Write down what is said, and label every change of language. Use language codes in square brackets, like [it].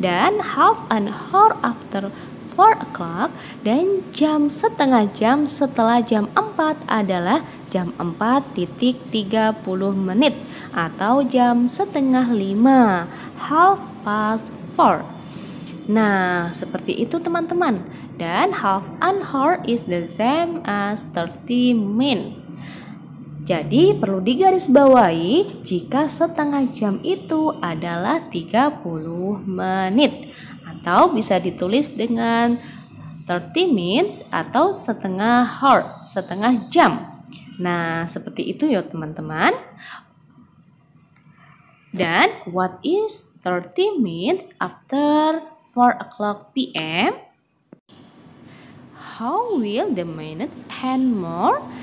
[id] Dan [en] half an hour after 4 o'clock [id] dan setengah jam setelah jam 4 adalah jam 4.30 menit atau jam setengah 5, [en] half past 4. [id] Nah, seperti itu teman-teman. [en] Dan half an hour is the same as 30 minutes. [id] Jadi perlu digarisbawahi jika setengah jam itu adalah 30 menit atau bisa ditulis dengan [en] 30 minutes [id] atau setengah hour, setengah jam. Nah, seperti itu ya teman-teman. [en] Dan what is 30 minutes after 4 o'clock p.m.? How will the minutes end more?